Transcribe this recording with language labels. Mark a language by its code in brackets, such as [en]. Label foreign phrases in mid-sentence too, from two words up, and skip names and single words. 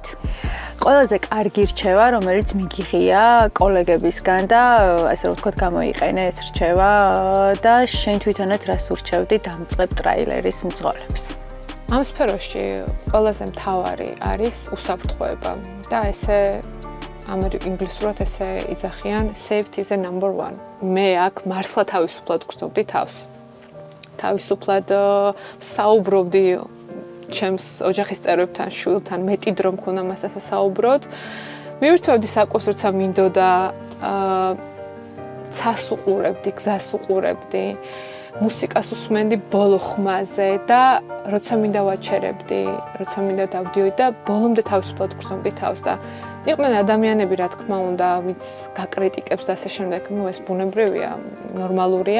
[ka] ყველაზე კარგი რჩევა, რომელიც მიგიღია კოლეგებისგან და ასე რომ ვთქვათ, გამოიყენე ეს რჩევა და შენ თვითონაც რას ურჩევდი დამწყებ ტრაილერის მძღოლებს? ამ სფეროში ყველაზე მთავარი არის უსაფრთხოება და ესე ინგლისურად ესე იძახიან [en] safety is the number one. [ka] მე აქ მართლა თავისუფლად გრძნობდი თავს. თავისუფლად საუბრობდი ჩემს ოჯახის წევრებთან, შვილთან, მეტი დრო მქონდა მასთან საუბროდ. მივირთვევდი საკუთს, როცა მინდოდა ცას უყურებდი, გზას უყურებდი, მუსიკას უსმენდი ბოლო ხმაზე და როცა მინდა ვაჩერებდი, როცა მინდა დავდიოდი და ბოლომდე თავისუფლად გრძნობდი თავს და იყვნენ ადამიანები, რა თქმა უნდა, ვინც გაკრიტიკებს და ასე შემდეგ, ეს ბუნებრივია, ნორმალურია.